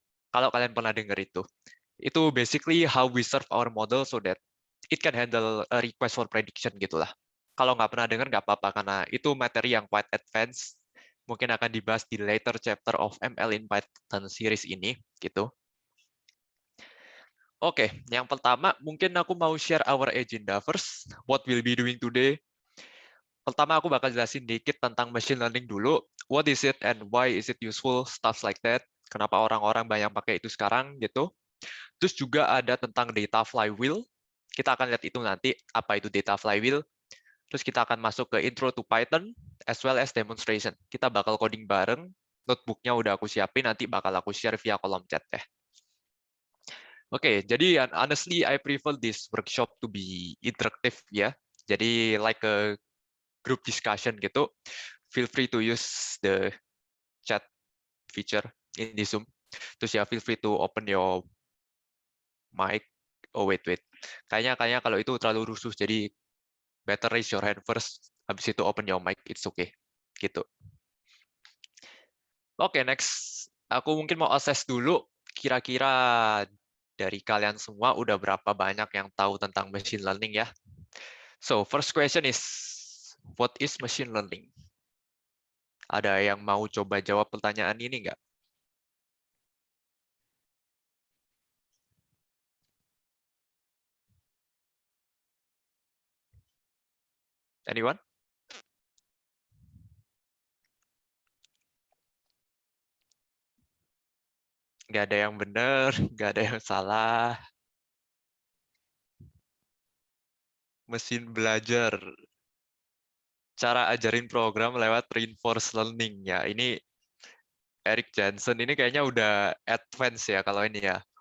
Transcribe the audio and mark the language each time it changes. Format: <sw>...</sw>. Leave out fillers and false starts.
<id>Kalau kalian pernah dengar itu</id> <en>basically how we serve our model so that it can handle a request for prediction gitulah.</en> <id>Kalau nggak pernah dengar nggak apa-apa karena itu materi yang</id> <en>quite advanced.</en> <id>Mungkin akan dibahas di</id> <en>later chapter of ML in Python series ini gitu.</en> <id>Oke, yang pertama mungkin aku mau share</id> <en>our agenda first. What we'll be doing today.</en> <id>Pertama aku bakal jelasin dikit tentang machine learning dulu.</id> <en>What is it and why is it useful, stuff like that.</en> <id>Kenapa orang-orang banyak pakai itu sekarang gitu. Terus juga ada tentang data flywheel. Kita akan lihat itu nanti, apa itu data flywheel. Terus kita akan masuk ke intro to Python,</id> <en>as well as demonstration.</en> <id>Kita bakal coding bareng, notebooknya udah aku siapin, nanti bakal aku share via kolom chat ya.</id> <en>Oke, jadi honestly, I prefer this workshop to be interactive ya. Jadi like a group discussion gitu. Feel free to use the chat feature in the Zoom. Terus ya feel free to open your mic. Oh wait.</en> <id>Kayaknya kalau itu terlalu rusuh, jadi</id> <en>better raise your hand first.</en> <id>Habis itu</id> <en>open your mic, it's okay.</en> <id>Gitu. Oke, next. Aku mungkin mau assess dulu, kira-kira dari kalian semua udah berapa banyak yang tahu tentang machine learning ya?</id> <en>So, first question is, what is machine learning?</en> <id>Ada yang mau coba jawab pertanyaan ini nggak?</id> <en>Anyone?</en> <id>Nggak ada yang benar, nggak ada yang salah. Mesin belajar. Cara ajarin program lewat reinforced learning. Ya, ini Eric Johnson ini kayaknya udah advance ya kalau ini ya.</id>